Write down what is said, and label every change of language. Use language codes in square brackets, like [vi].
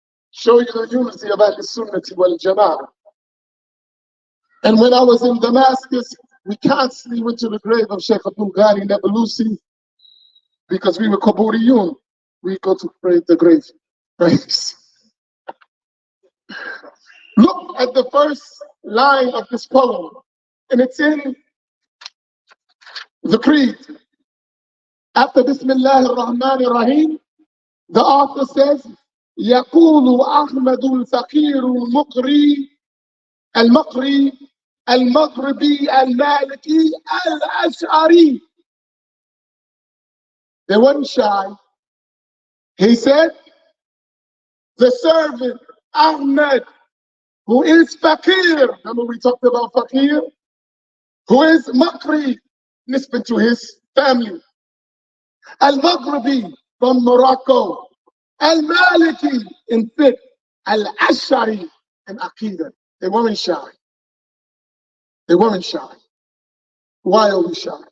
[en] Show you the unity of Ahl-Sunnati wal Jama'ah. And when I was in Damascus, we constantly went to the grave of Sheikh Abdul Ghani Nabulusi because we were Qaburiyun. We go to pray at the grave. Right? Look at the first line of this poem, and it's in the Creed. After Bismillah ar-Rahman ar-Rahim, the author says, [ar] يقول أحمد الفقير المقري المقري المغربي المالكي الأشعري. [en] They weren't shy. He said, the servant Ahmed, who is Fakir, remember we talked about Fakir, who is Makri, nisbah to his family, Al-Maghribi from Morocco, Al-Maliki in fiqh, Al-Ash'ari in Aqidah. They weren't shy. They weren't shy. Why are we shy?